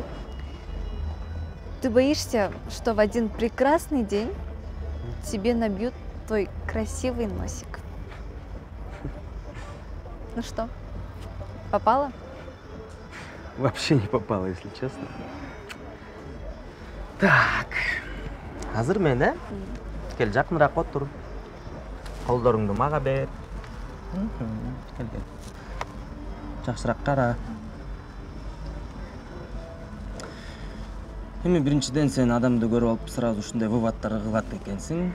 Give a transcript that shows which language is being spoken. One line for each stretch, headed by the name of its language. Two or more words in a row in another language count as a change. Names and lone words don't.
Russian: Ты боишься, что в один прекрасный день тебе набьют твой красивый носик. Ну что, попала? Вообще не попало, если честно. Так.
Kyrgyz: Азыр мен, Кел, жакыныраак отур. Колдоруңду мага бер. Кел. Жакшыраак кара. Эми биринчиден сен адамды көрүп алып сразу ушундай выводтар кылат экенсиң.